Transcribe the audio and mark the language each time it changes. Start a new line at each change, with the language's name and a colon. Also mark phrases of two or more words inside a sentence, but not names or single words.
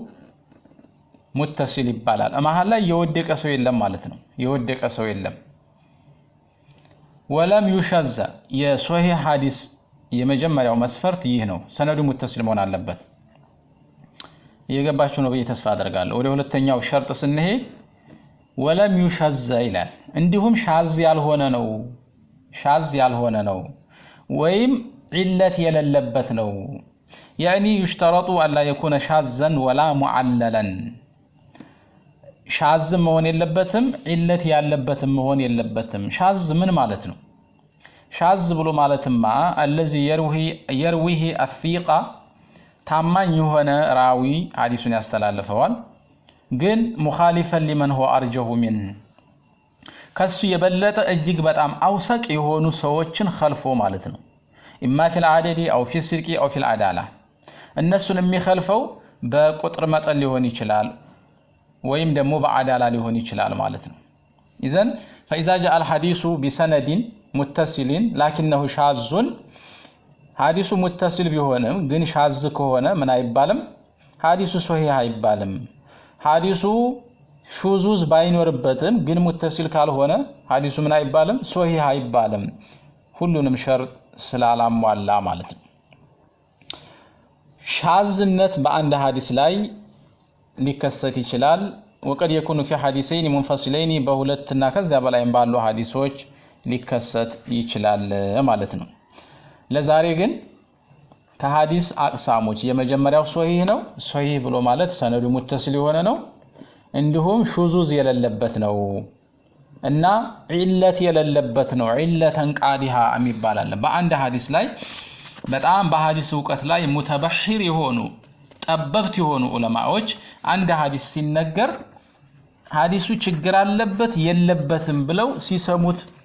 Amharic: ሙተሲል ይባላል መሐል ላይ የወደቀ ሰው የለም ማለት ነው የወደቀ ሰው የለም
Arabic: ولم يشذ
Amharic: የሶሂህ ሐዲስ የመጀመሪያው መስፈርት ይህ ነው ሰነዱ ሙተሲል መሆን አለበት የገባችሁ ነው በየተስፋ አደርጋለሁ ወደ ሁለተኛው ሸርጥ ስንሄድ
Arabic: ولم يشذ
Amharic: ይላል እንዲሁም ሻዝ ያልሆነ ነው ወይም ዒለት የሌለበት ነው
Arabic: يعني يشترط ان لا يكون شاذا ولا معللا
Amharic: ሻዝ መሆን የለበትም ዒለት ያለበትም መሆን የለበትም ሻዝ ምን ማለት ነው ሻዝ ብሎ ማለትማ
Arabic: الذي يرويه الثقة
Amharic: ታማኝ የሆነ ራዊ ሐዲሱን ያስተላልፈዋል ግን
Arabic: مخالفا لمن هو ارجه من
Amharic: ከሱ የበለጠ እጅግ በጣም አውሰቅ የሆኑ ሰዎችን ኸልፎ ማለት ነው
Arabic: اما في العدد او في السرق او في العداله
Amharic: እነሱን የሚخልፈው በቁጥር መጠን ሊሆን ይችላል ወይም ደግሞ በአዳላ ሊሆን ይችላል ማለት ነው
Arabic: اذا فاذا جاء الحديث بسند متصل لكنه شاذ
Amharic: ሐዲሱ ሙተሲል ቢሆንም ግን ሻዝ ከሆነ ምን አይባልም ሐዲሱ ሶሂህ አይባልም ሐዲሱ ሹዙዝ ባይኖርበትም ግን ሙተሲል ካልሆነ ሐዲሱ ምን አይባልም ሶሂህ አይባልም ሁሉንም ሸርጥ ስላላሟላ ማለት ነው ሻዝነት በአንድ ሐዲስ ላይ ሊከሰት ይችላል
Arabic: وقد يكون في حديثين منفصلين
Amharic: በሁለትና ከዛ በላይም ባሉ ሐዲሶች ሊከሰት ይችላል ማለት ነው ለዛሬ ግን ከሐዲስ አቅሳሞች የመጀመሪያው ሶሂህ ነው ሶሂህ ብሎ ማለት ሰነዱ ሙተሲል የሆነ ነው እንዲሁም ሹዙዝ የሌለበት ነው እና ዒለት የሌለበት ነው
Arabic: علة قادحة
Amharic: የሚባል አለ በአንድ ሐዲስ ላይ በጣም በሐዲስ ዕውቀት ላይ ሙተበሂር የሆኑ ጠበብት የሆኑ ዑለማዎች አንድ ሐዲስ ሲነገር ሐዲሱ ችግር አለበት የለበትም ብለው ሲሰሙት